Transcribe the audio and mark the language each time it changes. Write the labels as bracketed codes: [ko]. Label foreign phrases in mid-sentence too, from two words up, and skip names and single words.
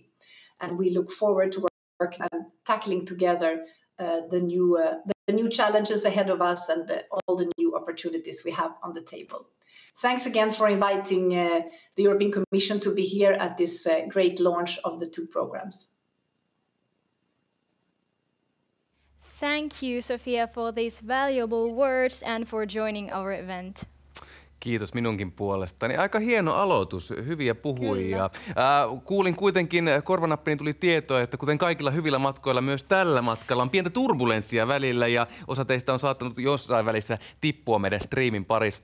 [en] And we look forward to work and tackling together the new challenges ahead of us and all the new opportunities we have on the table. Thanks again for inviting the European Commission to be here at this great launch of the two programs. Thank you, Sofia, for these valuable words and for joining our event. [fi] Kiitos minunkin puolestani. Aika hieno aloitus, hyviä puhujia. Kuulin kuitenkin, korvanappiin tuli tietoa, että kuten kaikilla hyvillä matkoilla, myös tällä matkalla on pientä turbulenssia välillä ja osa teistä on saattanut jossain välissä tippua meidän striimin parissa.